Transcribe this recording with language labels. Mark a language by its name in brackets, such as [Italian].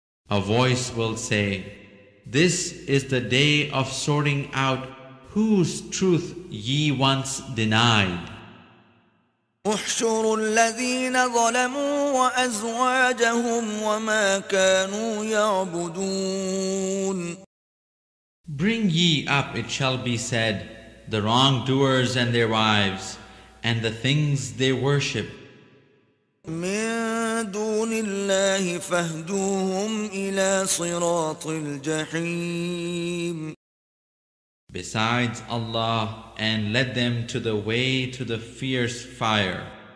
[English] A voice will say, This is the day of sorting out whose truth ye once denied. [Arabic] احشروا الذين ظلموا وأزواجهم وما كانوا يعبدون. [English] Bring ye up, it shall be said, the wrongdoers and their wives, and the things they worship. [Arabic] من دون الله فاهدوهم إلى صراط الجحيم. [English] Besides Allah, and led them to the way to the fierce fire.